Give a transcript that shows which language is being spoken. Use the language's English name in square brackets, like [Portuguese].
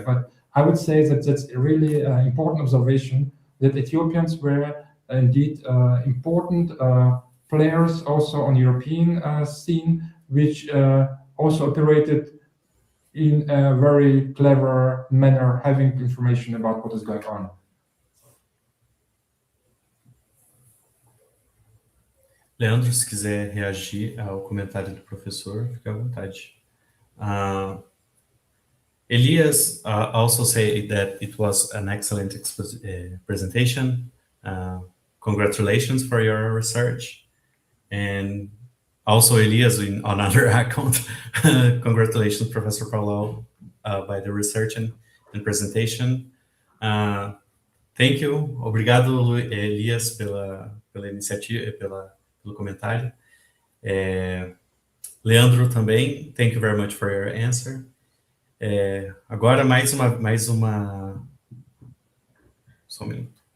[English] But I would say that that's a really important observation, that Ethiopians were indeed important players also on European scene, which also operated in a very clever manner, having information about what is going on. [Portuguese] Leandro, se quiser reagir ao comentário do professor, fique à vontade. [English] Elias also said that it was an excellent presentation. Congratulations for your research. And also Elias on another account, congratulations, Professor Paulau, by the research and presentation. Thank you. [Portuguese] Obrigado, Elias, pela iniciativa, pelo comentário. [English] Leandro [Portuguese] também, [English] thank you very much for your answer. [Portuguese] Agora mais uma só um minuto.